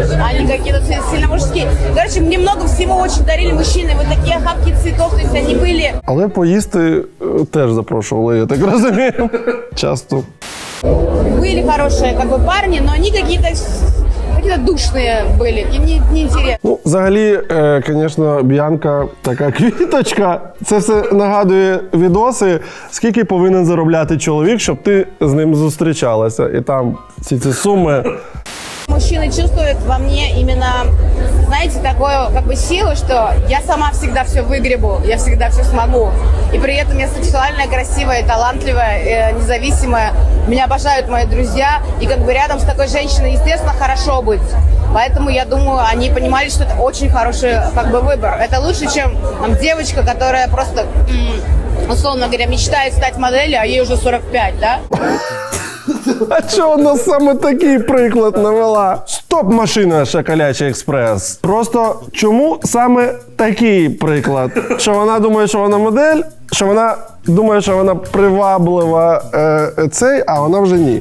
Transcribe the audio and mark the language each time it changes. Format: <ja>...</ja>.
<ru>Они какие-то сильно мужские. Короче, мне много всего очень дарили мужчины, вот такие охапки цветов, то есть они были...</ru> <uk>Але поїсти теж запрошували, я так розумію, часто.</uk> <ru>Были хорошие как бы парни, но они какие-то душные были, и неинтересные.</ru> <uk>Ну, взагалі, звісно, Б'янка така квіточка. Це все нагадує відоси, скільки повинен заробляти чоловік, щоб ти з ним зустрічалася. І там всі ці суми.</uk> <ru>Мужчины чувствуют во мне именно, знаете, такую как бы силу, что я сама всегда все выгребу, я всегда все смогу. И при этом я сексуальная, красивая, талантливая, независимая. Меня обожают мои друзья. И как бы рядом с такой женщиной, естественно, хорошо быть. Поэтому я думаю, они понимали, что это очень хороший как бы выбор. Это лучше, чем там, девочка, которая просто, условно говоря, мечтает стать моделью, а ей уже 45, да?</ru> <uk>А чого вона саме такий приклад навела? Стоп, машина Шоколячий експрес. Просто чому саме такий приклад? Що вона думає, що вона модель, що вона думає, що вона приваблива а вона вже ні.</uk>